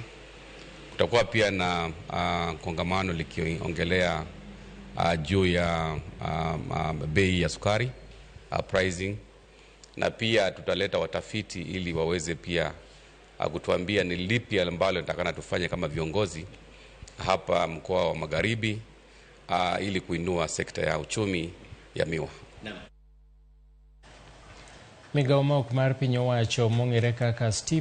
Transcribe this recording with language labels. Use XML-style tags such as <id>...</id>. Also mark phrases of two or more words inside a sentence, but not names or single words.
<sw>Kutakuwa pia na kongamano likiongelea juu ya bei ya sukari, pricing, na pia tutaleta watafiti ili waweze pia kutuambia ni lipi ambalo nitakana tufanye kama viongozi hapa mkoa wa Magharibi ili kuinua sekta ya uchumi ya miwa.</sw> <luo>Migawo ma ok mar piny owacho mong'ere kaka</luo>